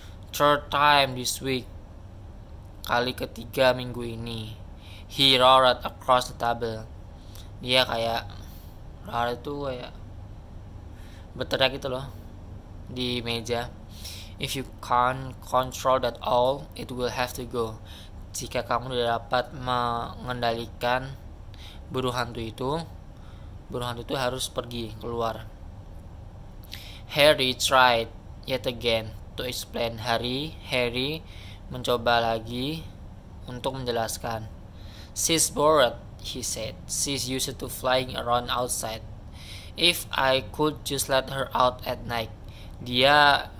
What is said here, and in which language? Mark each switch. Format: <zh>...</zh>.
<en>Third time this week,</en> <id>kali ketiga minggu ini.</id> <en>He roared across the table.</en> <id>Dia kayak roar itu kayak berteriak gitu loh di meja.</id> <en>If you can't control that all, it will have to go.</en> <id>Jika kamu tidak dapat mengendalikan burung hantu itu harus pergi keluar.</id> <en>Harry tried yet again to explain.</en> <id>Harry mencoba lagi untuk menjelaskan.</id> <en>She's bored, he said. She's used to flying around outside. If I could just let her out at night. Dia</en>